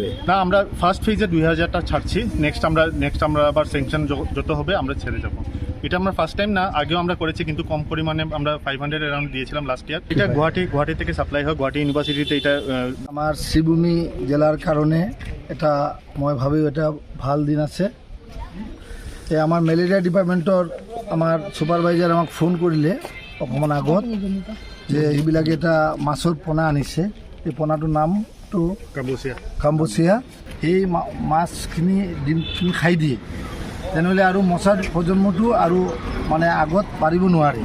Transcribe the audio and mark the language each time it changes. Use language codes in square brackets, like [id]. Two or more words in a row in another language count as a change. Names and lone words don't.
[bn] না, আমরা [en] first phase [bn] 2000টা ছাড়ছি। নেক্সট আমরা আবার স্যাংশন যত হবে আমরা ছেড়ে যাবো। এটা আমরা [en] first time [bn] না, আগেও আমরা করেছি, কিন্তু কম পরিমাণে। আমরা 500 অ্যারাউন্ড দিয়েছিলাম [en] last year. [bn] এটা গুয়াহাটি থেকে সাপ্লাই হয়, গুয়াহাটি ইউনিভার্সিটিতে। এটা আমার শ্রীভূমি জেলার কারণে এটা [as] মই ভাবি [bn] এটা ভাল দিন আছে। [as] আমার মেলেৰিয়া ডিপাৰ্টমেণ্টৰ আমাৰ ছুপাৰভাইজাৰ আমাক ফোন কৰিলে অকণমান আগত যে এইবিলাকে এটা মাছৰ পোনা আনিছে। এই পোনাটোৰ নামটো কাম্বোচিয়া। এই মাছখিনি ডিমখিনি খাই দিয়ে, তেনেহ'লে আৰু মছাৰ প্ৰজন্মটো আৰু মানে আগত পাৰিব নোৱাৰে।